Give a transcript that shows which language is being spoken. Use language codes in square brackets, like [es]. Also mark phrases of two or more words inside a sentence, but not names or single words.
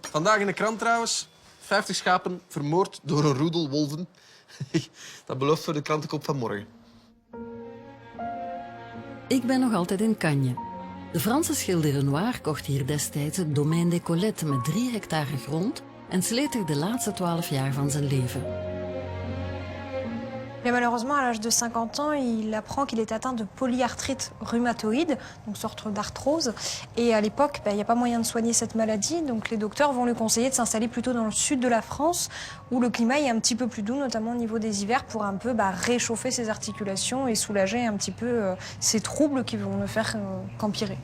[nl] Vandaag in de krant trouwens, 50 schapen vermoord door een roedel wolven. Dat belooft voor de krantenkop van morgen. Ik ben nog altijd in Cannes. De Franse schilder Renoir kocht hier destijds het Domaine des Colettes met 3 hectare grond en sleet er de laatste 12 jaar van zijn leven. [fr] Mais malheureusement, à l'âge de 50 ans, il apprend qu'il est atteint de polyarthrite rhumatoïde, donc sorte d'arthrose. Et à l'époque, il n'y a pas moyen de soigner cette maladie, donc les docteurs vont lui conseiller de s'installer plutôt dans le sud de la France, où le climat est un petit peu plus doux, notamment au niveau des hivers, pour un peu réchauffer ses articulations et soulager un petit peu ces troubles qui vont ne faire qu'empirer.